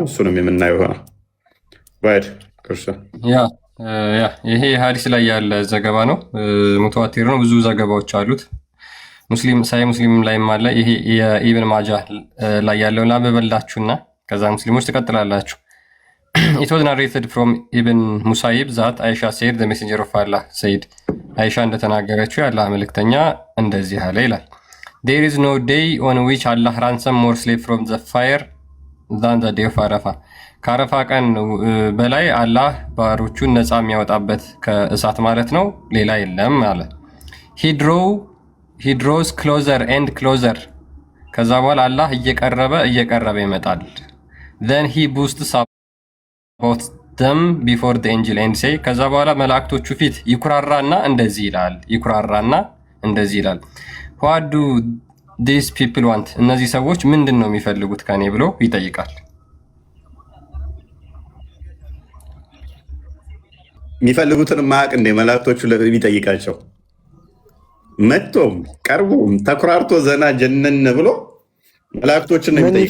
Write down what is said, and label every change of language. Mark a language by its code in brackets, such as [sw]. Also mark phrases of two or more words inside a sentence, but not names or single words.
[am] እሱንም የምናየው ይሆናል። ይሄ ሀዲስ ላይ ያለ ዘገባ ነው። ሙተዋቲር ነው። ብዙ ዘገባዎች አሉት። ሳይ ሙስሊም ላይም አለ። ይሄ የኢብን ማጃ ላይ ያለውን ላንብብላችሁና ከዛ ሙስሊሞች ትቀጥላላችሁ። [en] It was narrated from Ibn Musayib that Aisha said the messenger of Allah said [am] አይሻ እንደተናገረችው የአላህ መልእክተኛ እንደዚህ አለ ይላል። [en] There is no day on which Allah ransom more slave from the fire than the day of Arafah. [am] ከአረፋ ቀን በላይ አላህ ባሮቹን ነፃ የሚያወጣበት ከእሳት ማለት ነው ሌላ የለም አለ። [en] He draws closer and closer. [am] ከዛ በኋላ አላህ እየቀረበ ይመጣል። [en] Then he boasts about them before the angel and say [am] ከዛ በኋላ መላእክቶቹ ፊት ይኩራራና እንደዚህ ይላል። [en] What do these people want? [am] እነዚህ ሰዎች ምንድን ነው የሚፈልጉት ከኔ ብሎ ይጠይቃል። የሚፈልጉትን ማቅ እንደ መላእክቶቹ ለሚጠይቃቸው መጥቶም ቀርቦም ተኩራርቶ ዘና ጀነን ብሎ መላእክቶችን ነው የሚጠይቃቸው።